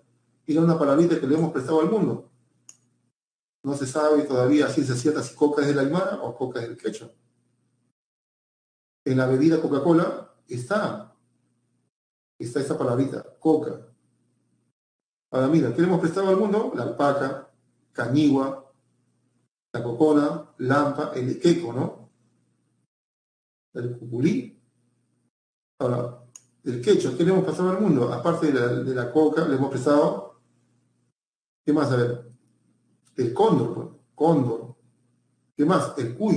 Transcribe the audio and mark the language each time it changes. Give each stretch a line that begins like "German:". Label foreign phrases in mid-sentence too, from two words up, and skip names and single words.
Spanish: Mira una palabrita que le hemos prestado al mundo. No se sabe todavía a ciencia cierta si coca es del aymara o coca es del quechua. En la bebida Coca-Cola está esta palabrita, coca. Ahora mira, ¿qué le hemos prestado al mundo? La alpaca, cañigua, la cocona, lampa, el equeco, ¿no? El cuculí. Ahora, el quechua, ¿qué le hemos prestado al mundo? Aparte de la coca, le hemos prestado, ¿qué más? A ver, el cóndor, pues, cóndor. ¿Qué más? El cuy.